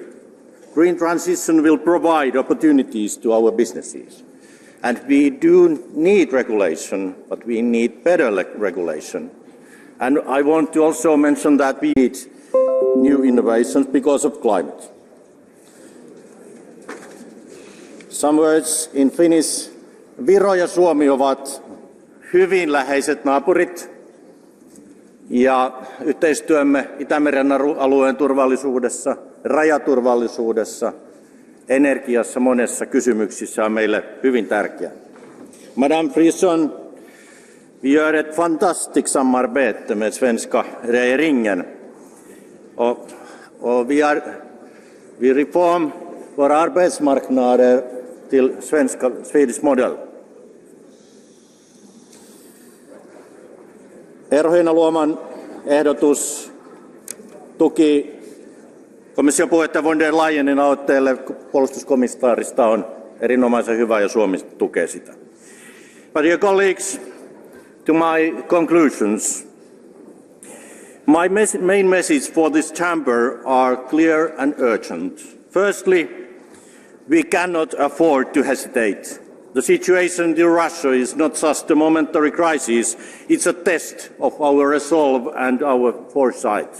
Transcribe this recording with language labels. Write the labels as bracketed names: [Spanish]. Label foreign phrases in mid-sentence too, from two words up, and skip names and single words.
[English] Green transition will provide opportunities to our businesses. And we do need regulation, but we need better regulation. And I want to also mention that we need new innovations because of climate. Some words in Finnish. [Finnish] Viro ja Suomi ovat hyvin läheiset naapurit ja yhteistyömme Itämeren alueen turvallisuudessa, rajaturvallisuudessa, energiassa monessa kysymyksissä on meille hyvin tärkeää. [Swedish] Madame Frison, vi gör ett fantastiskt samarbete med svenska regeringen och vi reform våra arbetsmarknader till [English] Swedish model. [Finnish] Eero Heinäluoman ehdotus tuki komission puheenjohtaja von der Leyenin aloitteelle puolustuskomissaarista on erinomaisen hyvä ja Suomi tukee sitä. [English] But dear colleagues, to my conclusions, my main message for this chamber are clear and urgent. Firstly, we cannot afford to hesitate. The situation in Russia is not just a momentary crisis, it's a test of our resolve and our foresight.